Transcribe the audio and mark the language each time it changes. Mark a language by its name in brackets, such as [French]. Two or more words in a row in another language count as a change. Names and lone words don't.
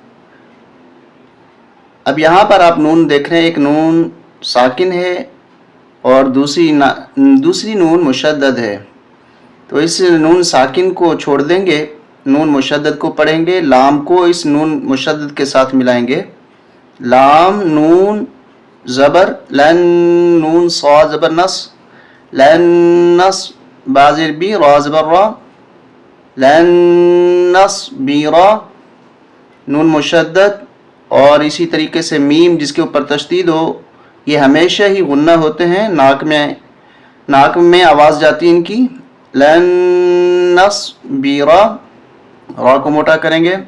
[Urdu] اب یہاں پر آپ نون دیکھ رہے ہیں، ایک نون ساکن ہے اور دوسری نون مشدد ہے، تو اس نون ساکن کو چھوڑ دیں گے، نون مشدد کو پڑھیں گے، لام کو اس نون مشدد کے ساتھ ملائیں گے۔ لام نون زبر لن، نون صاد زبر نص، لن نص، بازر بی را زبر را، [Arabic] لن نصبرا، [Urdu] نون مشدد، اور اسی طریقے سے میم جس کے اوپر تشدید ہو، یہ ہمیشہ ہی غنہ ہوتے ہیں، ناک میں آواز جاتی ہے ان کی۔ [Arabic] لن نصبرا، [Urdu] را کو موٹا کریں گے۔